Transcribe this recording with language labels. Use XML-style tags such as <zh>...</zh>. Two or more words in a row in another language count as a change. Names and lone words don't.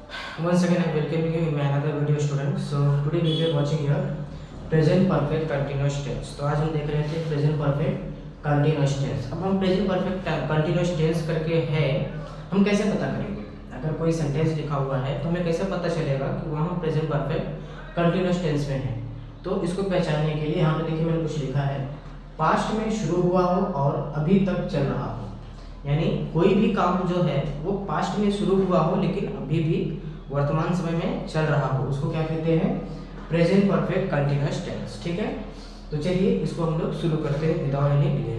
<en>Once again, I welcome you in my another video, students. So today we are watching here present perfect continuous tense.</en> <hi>तो आज हम देख रहे थे</hi> <en>present perfect continuous tense.</en> <hi>अब हम</hi> <en>present perfect continuous tense</en> <hi>करके है हम कैसे पता करेंगे? अगर कोई सेंटेंस लिखा हुआ है तो हमें कैसे पता चलेगा कि वहाँ</hi> <en>present perfect continuous tense</en> <hi>में है? तो इसको पहचानने के लिए यहाँ पे देखिए मैंने कुछ लिखा है, पास्ट में शुरू हुआ हो और अभी तक चल रहा हो, यानी कोई भी काम जो है वो पास्ट में शुरू हुआ हो लेकिन अभी भी वर्तमान समय में चल रहा हो, उसको क्या कहते हैं?</hi> <en>present perfect continuous tense.</en> <hi>ठीक है, तो चलिए इसको हम लोग शुरू करते हैं</hi> <en>without any delay.</en>